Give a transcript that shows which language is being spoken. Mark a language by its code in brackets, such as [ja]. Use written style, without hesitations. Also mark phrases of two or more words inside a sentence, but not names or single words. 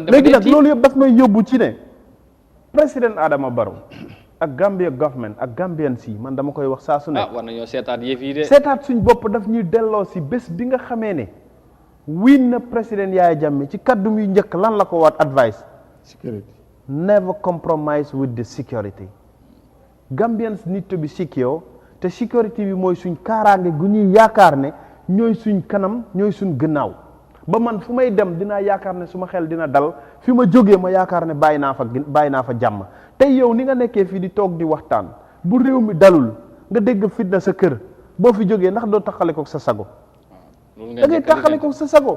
[wo] léegi nag loolu yëpp daf may yóbbu ci ne président Adama Barrow ak Gambia government ak Gambian si man dama koy wax saa su ne war nañoo seetaat yëf yi de seetaat suñ bopp daf ñuy delloo si bés bi nga xamee ne wiin na président Yaya Jammeh ci kaddu muy njëkk lan la ko waat advice security [en] never compromise with the security Gambians need to be secure [wo] te sécurité bi mooy suñ kaaraange gu ñuy yaakaar ne ñooy suñ kanam ñooy suñ gannaaw ba man fu may dem dinaa yaakaar ne suma xel dina dal fi ma jógee ma yaakaar ne bàyyi naa fa jàmm tey yow ni nga nekkee fii di toog di waxtaan bu réew mi dalul nga dégg fitna sa kër boo fi jógee ndax doo taxale ko sa sago da ngay taxale ko sa sago